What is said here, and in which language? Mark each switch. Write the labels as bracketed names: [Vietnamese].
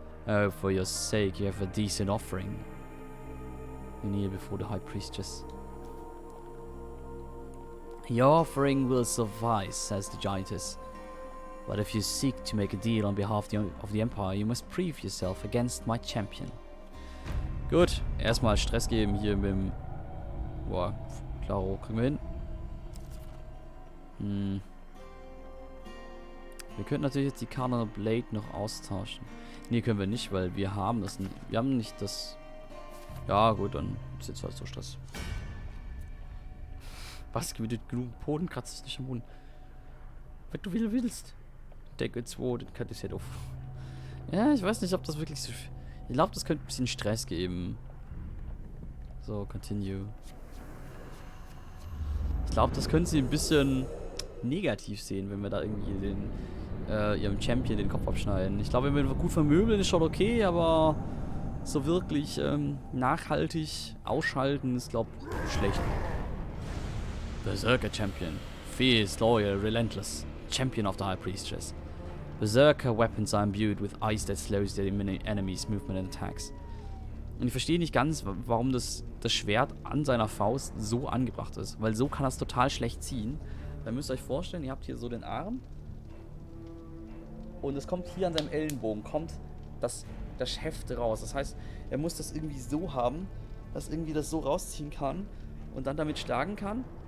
[English] Oh, for your sake, you have a decent offering. You kneel before the high priestess. Your offering will suffice, says the giantess. But if you seek to make a deal on behalf of the Empire, you must prove yourself against my champion. [German] Gut, erstmal Stress geben hier mit dem... Boah, klaro, kriegen wir hin. Wir könnten natürlich jetzt die Cardinal Blade noch austauschen. Nee, können wir nicht, weil wir haben das nicht. Wir haben nicht das... Ja, gut, dann ist jetzt halt so Stress. Was? Genug Boden kratzt es nicht am Boden. Was du willst. Decke 2, den kann ich ja doof. Ja, ich weiß nicht, ob das wirklich so... Ich glaube, das könnte ein bisschen Stress geben. So, continue. Ich glaube, das könnte sie ein bisschen negativ sehen, wenn wir da irgendwie ihrem Champion den Kopf abschneiden. Ich glaube, wenn wir gut vermöbeln, ist schon okay, aber so wirklich nachhaltig ausschalten ist, glaube ich, schlecht. [English] Berserker Champion. Fierce, loyal, relentless. Champion of the High Priestess. Berserker weapons are imbued with ice that slows their enemies' movement and attacks. [German] Und ich verstehe nicht ganz, warum das Schwert an seiner Faust so angebracht ist. Weil so kann er es total schlecht ziehen. Dann müsst ihr euch vorstellen, ihr habt hier so den Arm. Und es kommt hier an seinem Ellenbogen, kommt das Heft raus. Das heißt, er muss das irgendwie so haben, dass irgendwie das so rausziehen kann und dann damit schlagen kann.